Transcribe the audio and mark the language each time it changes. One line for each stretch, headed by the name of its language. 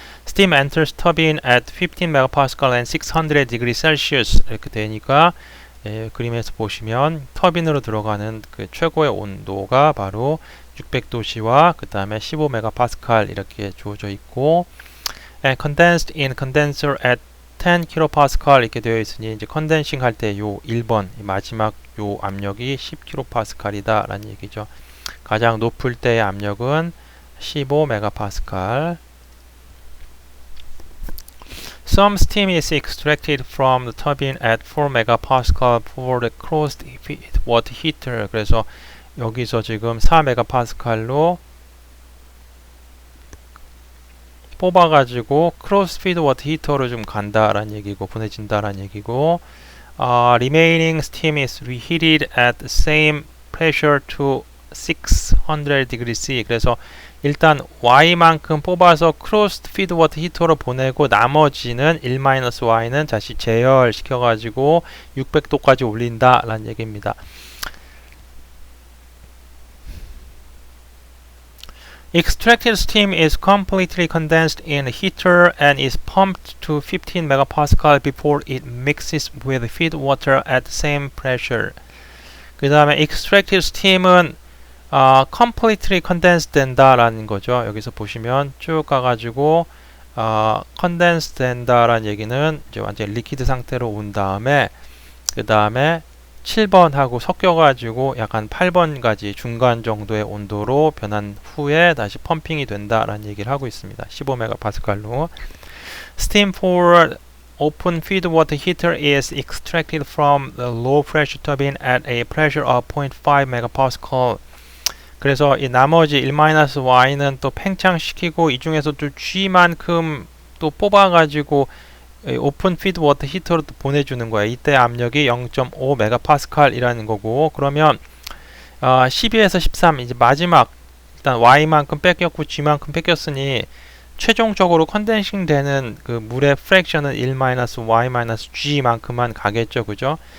English: Steam enters turbine at 15 megapascal and 600 degrees Celsius
Korean: 이렇게 되니까 그림에서 보시면 터빈으로 들어가는 그 최고의 온도가 바로 600도씨와 그 다음에 15 메가파스칼 이렇게 주어져 있고
English: and condensed in condenser at 10 kPa
Korean: 이렇게 되어 있으니 이제 컨덴싱 할 때 요 1번 마지막 요 압력이 10 kPa이다 라는 얘기죠. 가장 높을 때의 압력은 15 메가파스칼.
English: Some steam is extracted from the turbine at 4 megapascal for the closed water heater.
Korean: 그래서 여기서 지금 4 megapascal로 뽑아가지고 크로스 피드 워터 히터로 좀 간다라는 얘기고 보내진다라는 얘기고
English: remaining steam is reheated at the same pressure to 600 degrees C.
Korean: 그래서 일단 Y만큼 뽑아서 크로스 피드 워터 히터로 보내고 나머지는 1-Y는 다시 제열시켜가지고 600도까지 올린다 라는 얘기입니다.
English: Extracted steam is completely condensed in a heater and is pumped to 15 megapascal before it mixes with feed water at the same pressure.
Korean: 그 다음에
English: extracted steam
Korean: 은
English: completely condensed
Korean: 된다라는 거죠. 여기서 보시면 쭉 가가지고 condense 된다라는 얘기는 이제 완전 리퀴드 상태로 온 다음에 그 다음에 7번하고 섞여가지고 약간 8번까지 중간 정도의 온도로 변한 후에 다시 펌핑이 된다라는 얘기를 하고 있습니다. 15메가파스칼로.
English: Steam for open feed water heater is extracted from the low pressure turbine at a pressure of 0.5 megapascal.
Korean: 그래서 이 나머지 1-Y는 또 팽창시키고 이 중에서도 G만큼 또 뽑아가지고 오픈 피드 워터 히터로 보내주는 거예요. 이때 압력이 0.5 메가파스칼이라는 거고 그러면 12에서 13 이제 마지막 일단 Y만큼 뺏겼고 G만큼 뺏겼으니 최종적으로 컨덴싱 되는 그 물의 프랙션은 1-Y-G만큼만 가겠죠. 그죠?